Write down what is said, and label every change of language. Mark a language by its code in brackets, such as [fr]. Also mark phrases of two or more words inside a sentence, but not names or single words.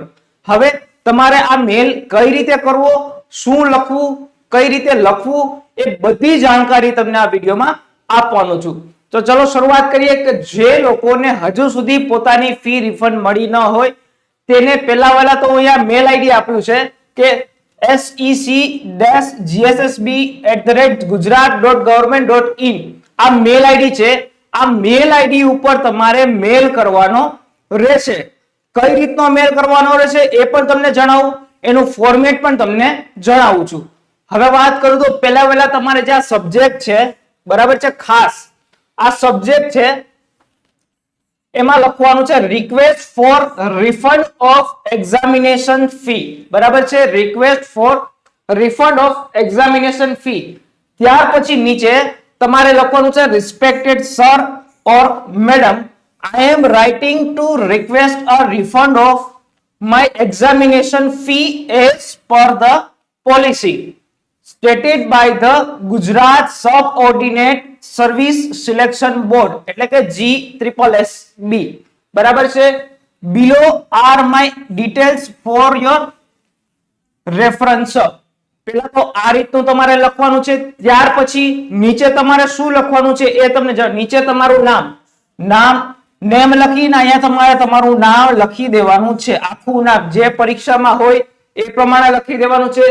[gu] હવે તમારે આ મેલ કઈ રીતે કરવો, શું લખવું, કઈ રીતે લખવું, એ બધી જાણકારી તમને આ વિડીયોમાં આપવાનો છું. તો ચલો શરૂઆત કરીએ કે જે લોકોને હજુ સુધી પોતાની ફી રિફંડ મળી ન હોય તેને પહેલા તો અહીંયા મેલ આઈડી આપ્યું છે કે sec.gssb@gujarat.government.in આ મેલ આઈડી છે. આ મેલ આઈડી ઉપર તમારે મેલ કરવાનો રહેશે. કઈ રીતનો મેલ કરવાનો રહેશે એ પણ તમને જણાવું, એનું ફોર્મેટ પણ તમને જણાવું છું. હવે વાત કરું તો પહેલા તમારે જે આ સબ્જેક્ટ છે, બરાબર છે, ખાસ આ સબ્જેક્ટ છે એમાં લખવાનું છે [en] request for refund of examination fee, [gu] બરાબર છે, [en] request for refund of examination fee. [gu] ત્યાર પછી નીચે તમારે લખવાનું છે [en] respected sir or madam, I am writing to request a refund of my examination fee as per the policy stated by the Gujarat Subordinate Service Selection Board [gu] એટલે કે [en] GSSB, [gu] બરાબર છે. [en] below are my details for your reference. [gu] પેલા તો આ રીતનું તમારે લખવાનું છે. ત્યાર પછી નીચે તમારે શું લખવાનું છે એ તમને નીચે તમારું નામ નેમ લખીને અહીંયા તમારે તમારું નામ લખી દેવાનું છે, આખું નામ જે પરીક્ષામાં હોય એ પ્રમાણે લખી દેવાનું છે.